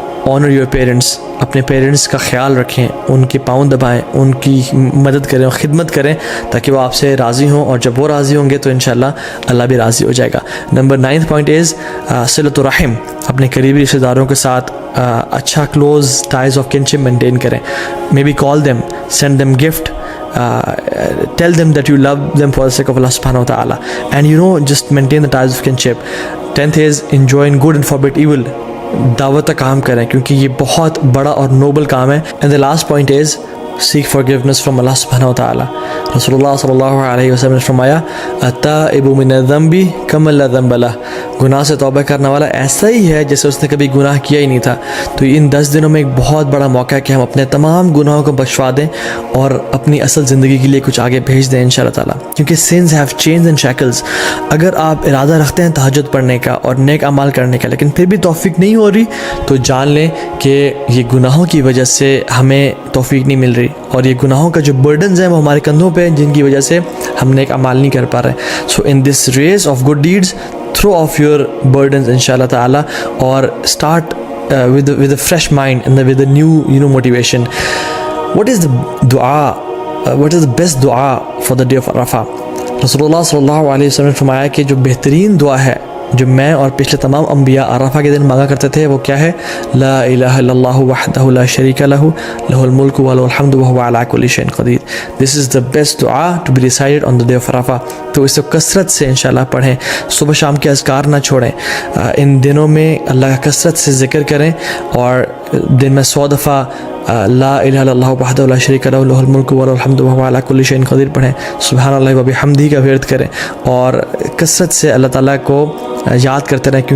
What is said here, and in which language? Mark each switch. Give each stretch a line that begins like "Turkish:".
English: Honour your parents.
Urdu: اپنے parents کا خیال رکھیں، ان کے پاؤں دبائیں، ان کی مدد کریں اور خدمت کریں تاکہ وہ آپ سے راضی ہوں، اور جب وہ راضی ہوں گے تو انشاءاللہ اللہ بھی راضی ہو جائے گا۔ Number 9 point is صلۃ الرحم۔ اپنے قریبی رشتہ داروں کے ساتھ اچھا
English: close ties of kinship
Urdu: maintain کریں۔
English: Maybe call them, send them gift, tell them that you love them for the sake of Allah subhanahu wa ta'ala, and just maintain the ties of kinship. 10th is enjoy good and forbid evil.
Urdu: دعوت کا کام کریں کیونکہ یہ بہت بڑا اور Nobel کام ہے۔
English: And the last point is seek forgiveness from Allah subhanahu wa ta'ala.
Urdu: رسول اللہ صلی اللہ علیہ وسلم نے فرمایا
Arabic: التائب من الذنب کمن لا ذنب لہ،
Urdu: گناہ سے توبہ کرنے والا ایسا ہی ہے جیسے اس نے کبھی گناہ کیا ہی نہیں تھا. تو ان 10 دنوں میں ایک بہت بڑا موقع ہے کہ ہم اپنے تمام گناہوں کو بخشوا دیں اور اپنی اصل زندگی کے لیے کچھ آگے بھیج دیں انشاءاللہ تعالیٰ, کیونکہ
English: sins have chains and shackles.
Urdu: اگر آپ ارادہ رکھتے ہیں تہجد پڑھنے کا اور نیک اعمال کرنے کا لیکن پھر بھی توفیق نہیں ہو رہی, تو جان لیں کہ یہ گناہوں کی وجہ سے ہمیں توفیق نہیں مل رہی, اور یہ گناہوں کا جو برڈنز ہیں وہ ہمارے کندھوں پہ ہیں, جن کی وجہ سے ہم نیک اعمال نہیں کر پا رہے.
English: So in this race of good deeds throw off your burdens inshallah ta'ala, or start with a fresh mind and with a new motivation. What is the dua, what is the best dua for the day of Arafah?
Urdu: Rasulullah sallallahu alaihi wasallam نے فرمایا کہ جو بہترین دعا ہے جو میں اور پچھلے تمام انبیاء عرفہ کے دن مانگا کرتے تھے وہ کیا ہے؟
Arabic: لا الہ الا اللہ وحدہ لا شریک لہ لہ الملک ولہ الحمد وہو علی کل شیء قدیر.
English: This is the best dua to be recited on the day of Arafah.
Urdu: تو اس کو کثرت سے انشاءاللہ پڑھیں, صبح شام کے اذکار نہ چھوڑیں, ان دنوں میں اللہ کا کثرت سے ذکر کریں, اور دن میں 100 دفعہ
Arabic: لا الہ الا اللہ وحدہ لا شریک لہ لہ الملک ولہ الحمد وہو علی کل شیء قدیر
Urdu: پڑھیں,
Arabic: سبحان اللہ وبحمدہ
Urdu: کا ورد کریں, اور کثرت سے اللہ تعالیٰ کو یاد کرتے رہیں.